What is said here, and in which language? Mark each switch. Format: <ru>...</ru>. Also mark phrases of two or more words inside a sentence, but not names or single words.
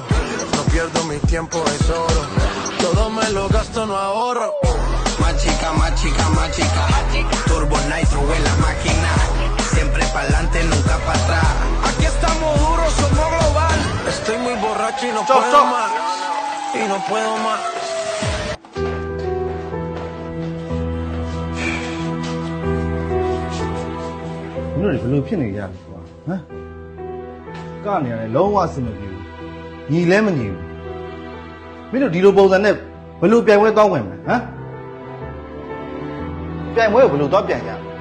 <es>No pierdo mi tiempo, es oro. Todo me lo gasto, no ahorro. Más chica, más chica, más chica. Turbo Nitro en la máquina. Siempre pa'lante, nunca para atrás. Aquí estamos duros, somos global. Estoy muy borracho y no Stop, puedo stop. más. Y no puedo más.</es> <my>မင်းတို့တွေဘယ်လိုဖြစ်နေကြလဲကွာဟမ်ကနေရတယ်လုံးဝအဆင်မပြေဘူးညီလဲမညီဘူးမင်းတို့ဒီလိုပုံစံနဲ့ဘယ်လိုပြိုင်ပွဲတောင်းဝင်မလဲဟမ်ပြိုင်ပွဲကိုဘယ်လိုတော့ပြိုင်ကြလဲ</my>